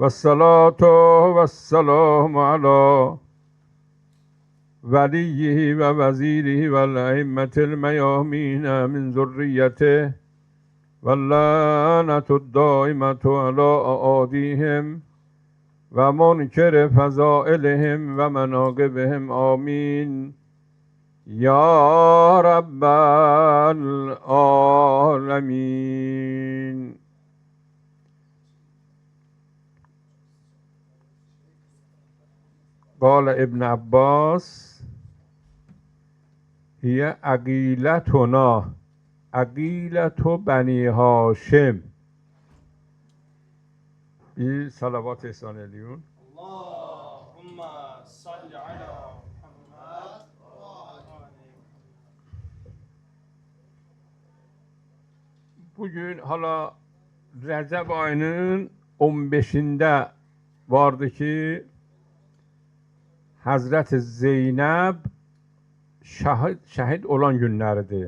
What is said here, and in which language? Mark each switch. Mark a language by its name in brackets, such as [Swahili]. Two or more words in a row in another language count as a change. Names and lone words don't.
[Arabic] والصلاة والسلام على وليه ووزيره والأئمة الميامين من ذريته واللعنة الدائمة على أعاديهم ومنكر فضائلهم ومناقبهم آمين يا رب العالمين. قال ابن عباس هي عقیلتنا عقیلت بنی هاشم. [Turkish] bir salavat ihsan ediyorsun. [Arabic] اللهم صل على محمد وآله [Turkish] Bugün hala Recep ayının 15'inde vardı ki Hazreti Zeynep şehit olan günlerdi.